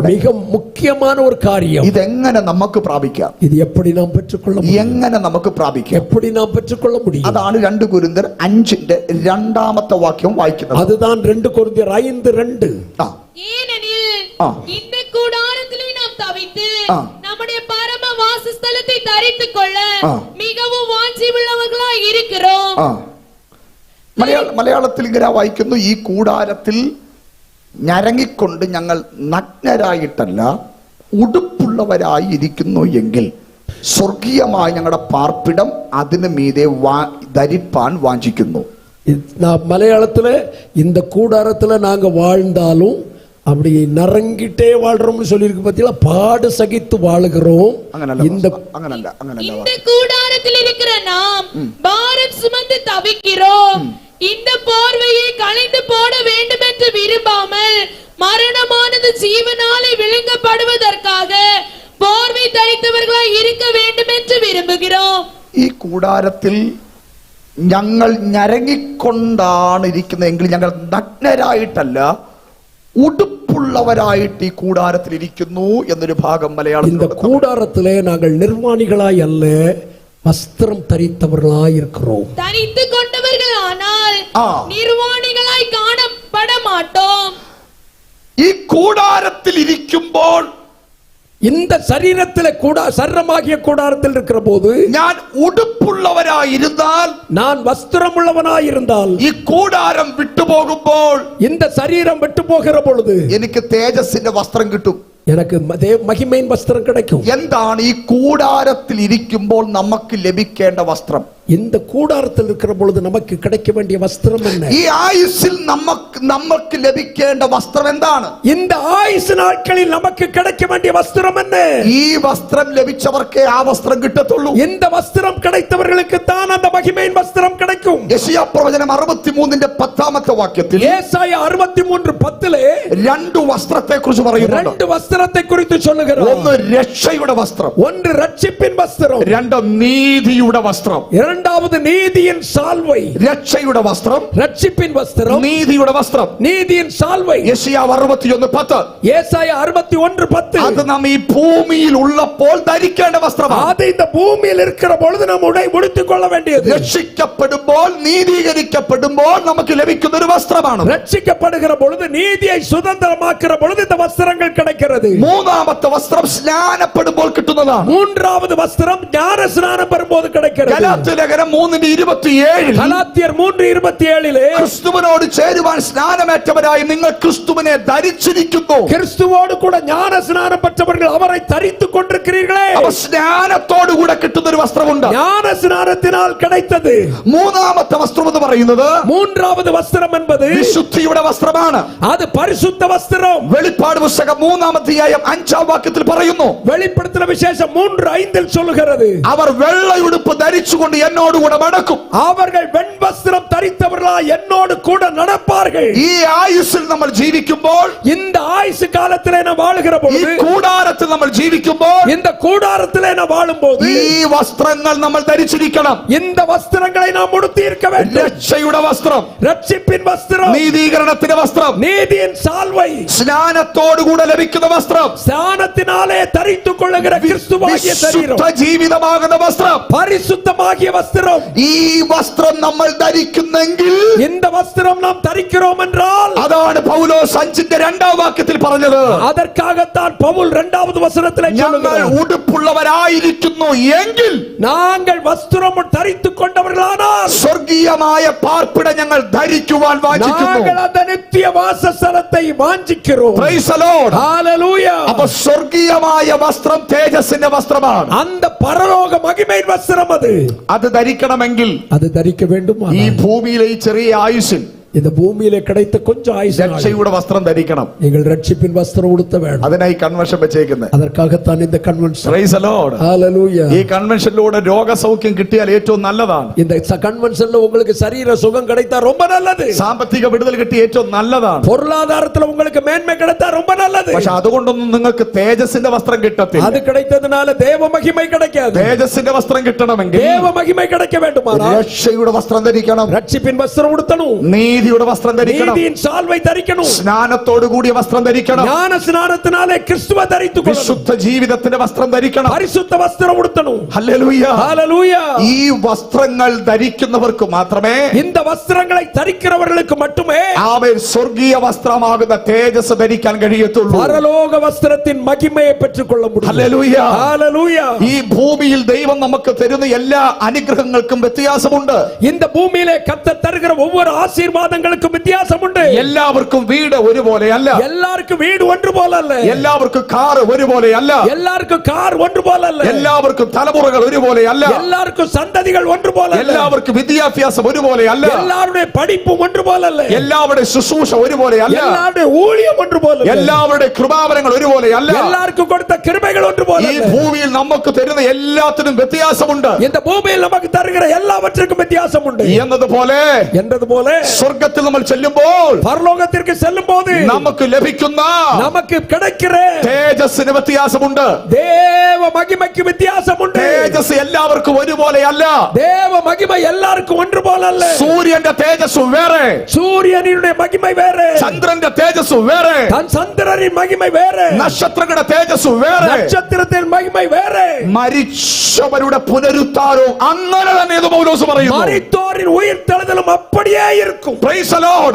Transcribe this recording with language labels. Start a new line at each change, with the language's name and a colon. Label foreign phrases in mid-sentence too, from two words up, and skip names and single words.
Tamil: மிக முக்கியமான ஒரு காரியம்.
Malayalam: ഇതെങ്ങനെ നമുക്ക് പ്രാപിക്കാം?
Tamil: இது எப்படி நாம் பெற்றுக்கொள்ள முடியும்?
Malayalam: എങ്ങനെ നമുക്ക് പ്രാപിക്കാം?
Tamil: எப்படி நாம் பெற்றுக்கொள்ள முடியும்?
Malayalam: അതാണ് 2 കൊരിന്ത്യർ 5ന്റെ രണ്ടാമത്തെ വാക്യം വായിക്കുന്നത്.
Tamil: அதுதான் 2 கொரிந்தியர் 5:2. ஏனெனில் ஆ. இந்த கூடாரத்திலே நாம் தவித்து ஆ. நம்முடைய பரம வாசஸ்தலத்தை தரித்துக் கொள்ள ஆ. மிகவும் வாஞ்சியுள்ளவர்களாய் இருக்கிறோம்.
Malayalam: മലയാളത്തിൽ ഇങ്ങനെ വായിക്കുന്നു, ഈ കൂടാരത്തിൽ ഞരങ്ങിക്കൊണ്ട് ഞങ്ങൾ നഗ്നരായിട്ടല്ല ഉടുപ്പുള്ളവരായി ഇരിക്കുന്നു എങ്കിൽ സ്വർഗീയമായ ഞങ്ങളുടെ പാർപ്പിടം അതിന് മീതെ ധരിപ്പാൻ വാഞ്ചിക്കുന്നു.
Tamil: நான் மலையாளத்துல இந்த கூடாரத்துல நாங்க வாழ்ந்தாலும் அப்படி நரங்கிட்டே வாழ்றோம்னு சொல்லியிருக்கு பத்தியா, பாடு சகித்து வாழுகிறோம். இந்த கூடாரத்தில் இருக்கிற நாம் பாரம் சுமந்து தவிக்கிறோம். இந்த போர்வையை களைந்து போட வேண்டும் என்று விரும்பாமல் மரணமானது ஜீவனாலே விழுங்கப்படுவதற்காக போர்வை தரித்தவர்களாய் இருக்க வேண்டும் என்று விரும்புகிறோம்.
Malayalam: ഈ കൂടാരത്തിൽ ഞങ്ങൾ ഞരങ്ങിക്കൊണ്ടാണ് ഇരിക്കുന്നതെങ്കിൽ ഞങ്ങൾ നഗ്നരായിട്ടല്ല ഉടുപ്പുള്ളവരായിട്ട് ഈ കൂടാരത്തിൽ ഇരിക്കുന്നു എന്നൊരു ഭാഗം മലയാളത്തിൽ.
Tamil: இந்த கூடாரத்திலே நாங்கள் நிர்வாணிகளாய் அல்ல, வஸ்திரம் தரித்தவர்களாய் இருக்கிறோம். தரித்து கொண்டவர்கள் ஆனால் நிர்வாணிகளாய் காணப்பட மாட்டோம்.
Malayalam: ഈ കൂടാരത്തിൽ ഇരിക്കുമ്പോൾ,
Tamil: இந்த சரீரத்திலே சரீரமாகிய கூடாரத்தில் இருக்கிற போது
Malayalam: ഞാൻ ഉടുപ്പുള്ളവരായിരുന്നാൽ,
Tamil: நான் வஸ்திரமுள்ளவனாய் இருந்தால்,
Malayalam: ഈ കൂടാരം വിട്ടുപോകുമ്പോൾ
Tamil: இந்த சரீரம் விட்டு போகிற பொழுது
Malayalam: എനിക്ക് തേജസ്സിന്റെ വസ്ത്രം കിട്ടും.
Tamil: எனக்கு மகிமையின் வஸ்திரம் கிடைக்கும்.
Malayalam: എന്താണ് ഈ കൂടാരത്തിൽ ഇരിക്കുമ്പോൾ നമുക്ക് ലഭിക്കേണ്ട വസ്ത്രം?
Tamil: இந்த கூடாரத்தில் இருக்கிற பொழுது நமக்கு கிடைக்க வேண்டிய வஸ்திரம் என்ன?
Malayalam: ഈ ആയുസ്സിൽ നമുക്ക് ലഭിക്കേണ്ട വസ്ത്രം എന്താണ്?
Tamil: இந்த ആയുസ് നാட்களில் நமக்கு கிடைக்க வேண்டிய வஸ்திரம் என்ன?
Malayalam: ഈ വസ്ത്രം ലഭിച്ചവർക്കേ ആ വസ്ത്രം കിട്ടത്തുള്ളൂ.
Tamil: இந்த வஸ்திரம் கிடைத்தவர்களுக்கு தான் அந்த மகிமையின் வஸ்திரம் கிடைக்கும்.
Malayalam: യെശയ്യാ പ്രവചനം 63ന്റെ 10ാമത്തെ വാക്യത്തിൽ യേശയ്യാ 63:10 രണ്ട് വസ്ത്രത്തെ കുറിച്ച് പറയുന്നുണ്ട്. രണ്ട് വസ്ത്രത്തെ കുറിച്ച് சொல்லுகிறார். ഒന്ന് രക്ഷയുടെ വസ്ത്രം,
Tamil: ஒன்று ரட்சிப்பின் வஸ்திரம்,
Malayalam: രണ്ട് നീതിയുടെ വസ്ത്രം.
Tamil: இரண்டாவது நீதியின் சால்வை.
Malayalam: രക്ഷയുടെ വസ്ത്രം,
Tamil: ரட்சிப்பின் வஸ்திரம்,
Malayalam: നീതിയുടെ വസ്ത്രം.
Tamil: நீதியின் சால்வை.
Malayalam: യെശയ്യാ 61:10. യേശയ്യാ 61:10. അത് നാം ഈ ഭൂമിയിൽ ഉള്ളപ്പോൾ ധരിക്കേണ്ട വസ്ത്രമാണ്.
Tamil: அது இந்த பூமியில் இருக்கிற பொழுது நாம் உடுத்திக் கொள்ள வேண்டியது.
Malayalam: രക്ഷിക്കപ്പെടുമ്പോൾ, നീതീകരിക്കപ്പെടുമ്പോൾ നമുക്ക് ലഭിക്കുന്ന ഒരു വസ്ത്രമാണ്.
Tamil: ரட்சிக்கப்படுகிற பொழுது, நீதியை சுதந்திரமாக்குற பொழுது இந்த வஸ்திரங்கள் கிடைக்கிறது.
Malayalam: മൂന്നാമത്തെ വസ്ത്രം സ്നാനപ്പെടുമ്പോൾ കിട്ടുന്നതാണ്.
Tamil: மூன்றாவது வஸ்திரம் ஞான ஸ்நானம் பெறும்போது கிடைக்கிறது.
Malayalam: ഗലാത്യർ ലേഖനം 3:27 ഗലാത്യർ 3:27 ക്രിസ്തുവിനോട് ചേരുവാൻ സ്നാനമേറ്റവരായി നിങ്ങൾ ക്രിസ്തുവിനെ ധരിച്ചിരിക്കുന്നു.
Tamil: கிறிஸ்துவோடு கூட ஞான ஸ்நானம் பெற்றவர்கள் அவரை தரித்துக் கொண்டிருக்கிறீர்களே.
Malayalam: അപ്പൊ സ്നാനത്തോടുകൂടെ കിട്ടുന്ന ഒരു വസ്ത്രമുണ്ട്.
Tamil: ஞான ஸ்நானத்தினால் கிடைத்தது.
Malayalam: മൂന്നാമത്തെ വസ്ത്രം എന്ന് പറയുന്നത്
Tamil: மூன்றாவது வஸ்திரம் என்பது
Malayalam: വിശുദ്ധിയുടെ വസ്ത്രമാണ്.
Tamil: அது பரிசுத்த வஸ்திரம்.
Malayalam: വെളിപ്പാട് പുസ്തകം 3-ാം അധ്യായം 5-ാം വാക്യത്തിൽ പറയുന്നു,
Tamil: வெளிப்படுத்தின விசேஷம் 3:5 சொல்லுகிறது,
Malayalam: അവർ വെള്ളയുടുപ്പ് ധരിച്ചുകൊണ്ട് എന്നോടുകൂടെ നടക്കും.
Tamil: அவர்கள் வெண்வஸ்திரம் தரித்தவர்களாய் என்னோடு கூட நடப்பார்கள்.
Malayalam: ഈ ആയുസ്സിൽ നമ്മൾ ജീവിക്കുമ്പോൾ,
Tamil: இந்த ஆயுசு காலத்திலே நாம் வாழுகிற
Malayalam: ഈ
Tamil: பொழுது,
Malayalam: കൂടാരത്തിൽ നമ്മൾ ജീവിക്കുമ്പോൾ
Tamil: இந்த கூடாரத்திலே நாம் வாழும்போது
Malayalam: ഈ വസ്ത്രങ്ങൾ നമ്മൾ ധരിച്ചിരിക്കണം.
Tamil: இந்த வஸ்திரங்களை நாம் உடுத்தி இருக்க வேண்டும்.
Malayalam: രക്ഷയുടെ വസ്ത്രം,
Tamil: ரட்சிப்பின் வஸ்திரம்,
Malayalam: നീതീകരണത്തിന്റെ വസ്ത്രം,
Tamil: நீதியின் சால்வை,
Malayalam: സ്നാനത്തോടുകൂടെ ലഭിക്കുന്ന വസ്ത്രം,
Tamil: ஸ்நானத்தினாலே தரித்துக் கொள்ளுகிற கிறிஸ்துவாகிய சரீரம்,
Malayalam: വിശുദ്ധ ജീവിതമാകുന്ന വസ്ത്രം.
Tamil: பரிசுத்தமாகிய வஸ்திரம்.
Malayalam: ഈ വസ്ത്രം നമ്മൾ ധരിക്കുന്നെങ്കിൽ
Tamil: இந்த வஸ்திரம் நாம் தரிக்கிறோம் என்றால்,
Malayalam: അതാണ് പൗലോസ് 5-ാം വാക്യത്തിൽ പറഞ്ഞത്,
Tamil: அதற்காகத்தான் பவுல் 2வது வசனத்திலே
Malayalam: ഞങ്ങൾ
Tamil: சொல்லுகிறார்,
Malayalam: ഉടുപ്പുള്ളവരായിരിക്കുന്നു എങ്കിൽ
Tamil: நாங்கள் வஸ்திரம் தரித்துக் கொண்டவர்களானால்
Malayalam: സ്വർഗീയമായ പാർപ്പിട ഞങ്ങൾ ധരിക്കുവാൻ വാഞ്ചിക്കുന്നു.
Tamil: நாங்கள் அந்த நித்திய வாசஸ்தலத்தை வாஞ்சிக்கிறோம்.
English: Praise the Lord.
Tamil: ஹalleluya.
Malayalam: അപ്പൊ സ്വർഗീയമായ വസ്ത്രം തേജസ്സിന്റെ വസ്ത്രമാണ്.
Tamil: அந்த பரலோக மகிமையின் வஸ்திரம்
Malayalam: അത് ധരിക്കണമെങ്കിൽ
Tamil: அது தரிக்க வேண்டும்.
Malayalam: ഈ ഭൂമിയിലെ ഈ ചെറിയ ആയുസ്സിൽ
Tamil: இந்த பூமியிலே கிடைத்த கொஞ்சம் ஆயுசு
Malayalam: രക്ഷയുടെ വസ്ത്രം ധരിക്കണം.
Tamil: நீங்கள் ரட்சிப்பின் வஸ்திரம் உடுத்த வேண்டும்.
Malayalam: അതിനായി കൺവെൻഷൻ വെച്ചേക്കുന്നത്.
Tamil: அதற்காகத்தான் இந்த கன்வென்ஷன்.
English: Praise the Lord.
Tamil: ஹalleluya.
Malayalam: ഈ കൺവെൻഷനിലൂടെ രോഗസൗഖ്യം കിട്ടിയാൽ ഏറ്റവും നല്ലതാണ്.
Tamil: இந்த கன்வென்ஷன்ல உங்களுக்கு சரீர சுகம் கிடைத்தா ரொம்ப நல்லது.
Malayalam: സാമ്പത്തിക വിടുതൽ കിട്ടിയ ഏറ്റവും നല്ലതാണ്.
Tamil: பொருளாதாரத்துல உங்களுக்கு மேன்மை கிடைத்தா ரொம்ப நல்லது.
Malayalam: പക്ഷെ അതുകൊണ്ടൊന്നും നിങ്ങൾക്ക് തേജസ്സിന്റെ വസ്ത്രം കിട്ടത്തില്ല.
Tamil: அது கிடைத்ததனால தேவ மகிமை கிடைக்காது.
Malayalam: തേജസ്സിന്റെ വസ്ത്രം കിട്ടണമെങ്കിൽ
Tamil: தேவ மகிமை கிடைக்க வேண்டுமானால்
Malayalam: രക്ഷയുടെ വസ്ത്രം ധരിക്കണം.
Tamil: ரட்சிப்பின் வஸ்திரம் உடுத்தணும்.
Malayalam: നീതിയുടെ വസ്ത്രം ധരിക്കണം.
Tamil: நீதியின் சால்வை தரிக்கணும்.
Malayalam: സ്നാനത്തോടു കൂടിയ വസ്ത്രം ധരിക്കണം.
Tamil: ஞான ஸ்நானத்தினாலே கிறிஸ்துவை தரித்துக் கொள்ளணும்.
Malayalam: വിശുദ്ധ ജീവിതത്തിന്റെ വസ്ത്രം ധരിക്കണം.
Tamil: பரிசுத்த வஸ்திரம் உடுத்தணும்.
Malayalam: ഹല്ലേലൂയ.
Tamil: ஹalleluya.
Malayalam: ഈ വസ്ത്രങ്ങൾ ധരിക്കുന്നവർക്ക് മാത്രമേ,
Tamil: இந்த வஸ்திரங்களை தரிக்கிறவர்களுக்கு மட்டுமே
Malayalam: അവർ സ്വർഗീയ വസ്ത്രമാകുന്ന തേജസ് ധരിക്കാൻ കഴിയത്തുള്ളൂ.
Tamil: பரலோக வஸ்திரத்தின் மகிமையை பெற்றுக்கொள்ள முடியும்.
Malayalam: ഹല്ലേലൂയ.
Tamil: ஹalleluya.
Malayalam: ഈ ഭൂമിയിൽ ദൈവം നമുക്ക് തരുന്ന എല്ലാ അനുഗ്രഹങ്ങൾക്കും വ്യത്യാസമുണ്ട്.
Tamil: இந்த பூமியிலே கர்த்தர் தருகிற ஒவ்வொரு ஆசீர்வாதங்களுக்கும் வித்தியாசம் உண்டு.
Malayalam: എല്ലാവർക്കും വീട് ഒരുപോലെയല്ല.
Tamil: எல்லாருக்கும் வீடு ஒன்று போல அல்ல.
Malayalam: എല്ലാവർക്കും കാർ ഒരുപോലെയല്ല.
Tamil: எல்லாருக்கும் கார் ஒன்று போல அல்ல.
Malayalam: എല്ലാവർക്കും തലമുറകൾ ഒരുപോലെയല്ല.
Tamil: எல்லாருக்கும் சந்ததிகள் ஒன்று போல அல்ல.
Malayalam: എല്ലാവർക്കും വിദ്യാഭ്യാസം ഒരുപോലെയല്ല.
Tamil: எல்லாருடைய படிப்பும் ஒன்று போல அல்ல.
Malayalam: എല്ലാവരുടെ ശുശ്രൂഷ ഒരുപോലെയല്ല.
Tamil: எல்லாருடைய ஊழியம் ஒன்று போல அல்ல.
Malayalam: എല്ലാവരുടെ കൃപാവരങ്ങൾ ഒരുപോലെയല്ല.
Tamil: எல்லாருக்கும் കൊടുത്ത கிருபைகள் ஒன்று போல
Malayalam: ഈ
Tamil: அல்ல.
Malayalam: ഭൂമിയിൽ നമുക്ക് തരുന്ന എല്ലാത്തിനും വ്യത്യാസമുണ്ട്.
Tamil: இந்த பூமியில் நமக்கு தருகிற எல்லாவற்றுக்கும் வித்தியாசம் உண்டு.
Malayalam: എന്നതുപോലെ
Tamil: என்றது போல
Malayalam: സ്വർഗത്തിൽ നമ്മൾ ചെല്ലുമ്പോൾ
Tamil: பரலோகத்திற்கு செல்லும் போது
Malayalam: നമുക്ക് ലഭിക്കുന്ന
Tamil: நமக்கு கிடைக்கிற
Malayalam: തേജസ്സിന് വ്യത്യാസമുണ്ട്.
Tamil: தேவ மகிமைக்கு வித்தியாசம் உண்டு.
Malayalam: തേജസ് എല്ലാവർക്കും ഒരുപോലെയല്ല.
Tamil: தேவ மகிமை எல்லாருக்கும் ஒன்று போல அல்ல.
Malayalam: സൂര്യന്റെ തേജസ് വേറെ,
Tamil: சூரியனுடைய மகிமை வேறு,
Malayalam: ചന്ദ്രന്റെ തേജസ് വേറെ,
Tamil: தன் சந்திரனின் மகிமை வேறு,
Malayalam: നക്ഷത്രങ്ങളുടെ തേജസ് വേറെ,
Tamil: நட்சத்திரத்தின் மகிமை வேறு,
Malayalam: മരിച്ചവരുടെ പുനരുത്ഥാനവും അങ്ങനെ തന്നെ എന്ന് പൗലോസ് പറയുന്നു.
Tamil: மரித்தோரின் உயிர்த்தெழுதலும் அப்படியே இருக்கும்.
English: Praise the Lord.